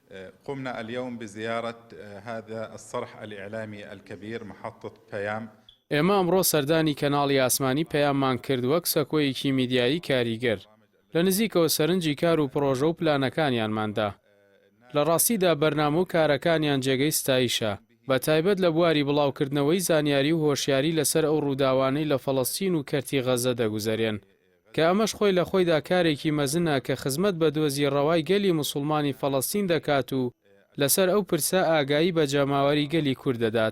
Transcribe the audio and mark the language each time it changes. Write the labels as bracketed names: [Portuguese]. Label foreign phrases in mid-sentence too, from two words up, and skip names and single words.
[Arabic] قمنا اليوم بزيارة هذا الصرح الإعلامي الكبير محطة بيام. [Central Kurdish] ئێمە ئەمڕۆ سەردانی کەناڵی ئاسمانی پەیاممان کرد وەک سەکۆیەکی میدیایی کاریگەر لە نزیکەوە سەرنجی کار و پرۆژە و پلانەکانیانماندا. لە ڕاستیدا بەرنامە و کارەکانیان جێگەی ستایشە، بە تایبەت لە بواری بڵاوکردنەوەی زانیاری و هۆشیاری لەسەر ئەو ڕووداوانەی لە فەڵەستین و کەرتی غەزە دەگوزارێن کە ئەمەش خۆی لە خۆیدا کارێکی مەزنە کە خزمەت بە دۆزی ڕەوای گەلی موسڵمانی فەڵەستین دەکات و لەسەر ئەو پرسە ئاگایی بە جەماوەری گەلی کورد دەدات.